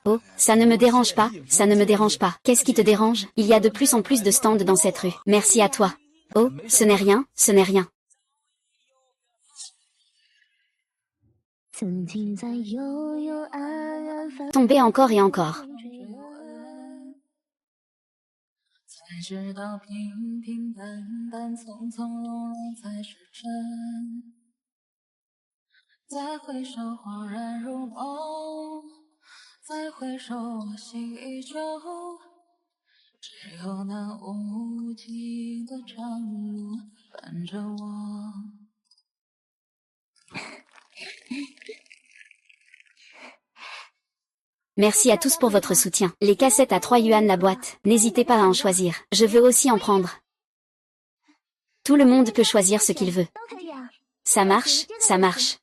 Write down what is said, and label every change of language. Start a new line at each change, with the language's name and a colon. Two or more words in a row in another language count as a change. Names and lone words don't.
French: Oh, ça ne me dérange pas, ça ne me dérange pas. Qu'est-ce qui te dérange? Il y a de plus en plus de stands dans cette rue. Merci à toi. Oh, ce n'est rien, ce n'est rien. Tomber encore et encore.
Chinese: 才知道平平淡淡从从容容才是真，再回首恍然如梦，再回首我心依旧，只有那无尽的长路伴着我。
French: Merci à tous pour votre soutien. Les cassettes à 3 yuan la boîte, n'hésitez pas à en choisir. Je veux aussi en prendre. Tout le monde peut choisir ce qu'il veut. Ça marche, ça marche.